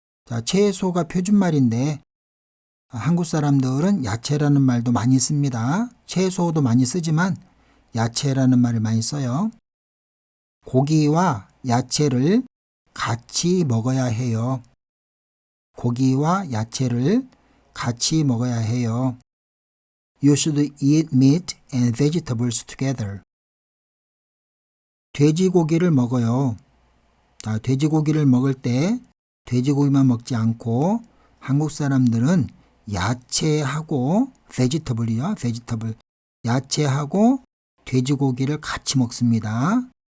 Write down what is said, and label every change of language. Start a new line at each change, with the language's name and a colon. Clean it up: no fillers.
Korean: 자, 채소가 표준말인데 한국 사람들은 야채라는 말도 많이 씁니다. 채소도 많이 쓰지만 야채라는 말을 많이 써요. 고기와 야채를 같이 먹어야 해요. 고기와 야채를 같이 먹어야 해요.
English: You should eat meat and vegetables together.
Korean: 돼지고기를 먹어요. 자, 돼지고기를 먹을 때 돼지고기만 먹지 않고 한국 사람들은 야채하고 vegetable이요.
English: vegetable.
Korean: 야채하고 돼지고기를 같이 먹습니다.